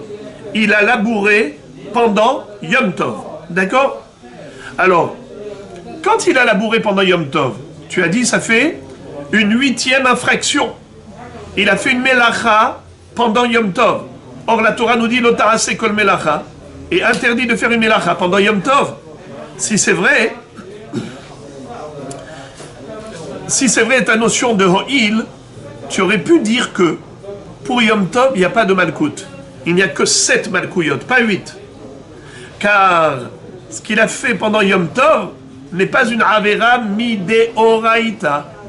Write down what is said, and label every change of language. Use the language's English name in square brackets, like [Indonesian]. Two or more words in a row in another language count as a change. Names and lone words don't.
[French] Il a labouré pendant Yom Tov. D'accord? Alors, quand il a labouré pendant Yom Tov, tu as dit ça fait une 8e infraction. Il a fait une melacha pendant Yom Tov. Or, la Torah nous dit [Hebrew] לא תעשה כל מלאכה [French] est interdit de faire une melacha pendant Yom Tov. Si c'est vrai ta notion de Ho'il, tu aurais pu dire que pour Yom Tov, il n'y a pas de malkout. Il n'y a que 7 malkouyot, pas 8. Car ce qu'il a fait pendant Yom Tov n'est pas une [Hebrew] עבירה מדאורייתא.